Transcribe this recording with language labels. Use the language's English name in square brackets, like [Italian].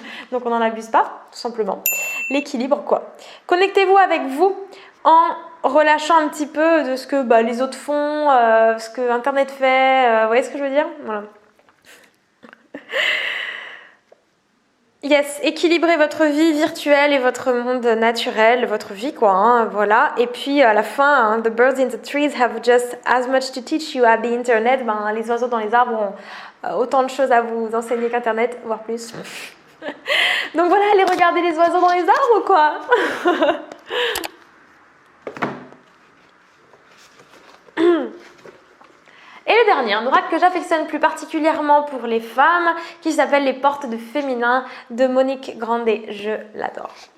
[French] Donc, on n'en abuse pas, tout simplement. L'équilibre, quoi. Connectez-vous avec vous en relâchant un petit peu de ce que les autres font, ce que Internet fait. Vous voyez ce que je veux dire? Voilà. Yes, équilibrez votre vie virtuelle et votre monde naturel, votre vie quoi, hein, voilà. Et puis à la fin, hein, [English] the birds in the trees have just as much to teach you as the internet. [French] Les oiseaux dans les arbres ont autant de choses à vous enseigner qu'Internet, voire plus. Donc voilà, allez regarder les oiseaux dans les arbres quoi. Et le dernier, un oracle que j'affectionne plus particulièrement pour les femmes, qui s'appelle Les Portes de Féminin de Monique Grandet. Je l'adore.